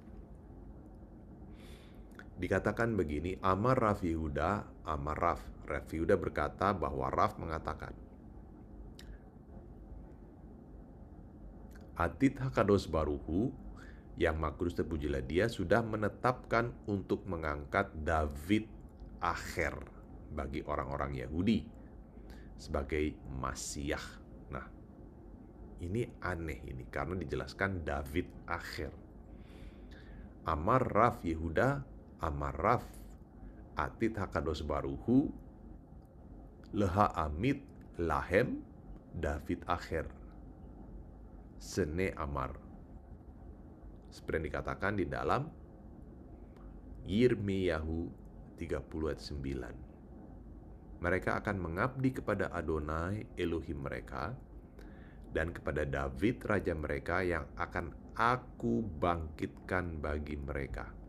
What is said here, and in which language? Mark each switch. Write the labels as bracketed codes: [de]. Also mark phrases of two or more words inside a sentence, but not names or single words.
[id] Dikatakan begini, [he] אמר רב יהודה אמר רב יהודה [id] berkata bahwa Rav mengatakan, [he] עתיד הקדוש ברוך הוא, [id] yang Maha Kudus terpujilah dia, sudah menetapkan untuk mengangkat [he] דוד אחר [id] bagi orang-orang Yahudi sebagai Masiah. Nah, ini aneh ini karena dijelaskan [he] דוד אחר. אמר רב יהודה אמר רב עתיד הקדוש ברוך הוא להעמיד להם דוד אחר שנאמר. [id] Seperti yang dikatakan di dalam Yirmiyahu 30 ayat 9. Mereka akan mengabdi kepada Adonai Elohim mereka dan kepada David raja mereka yang akan aku bangkitkan bagi mereka.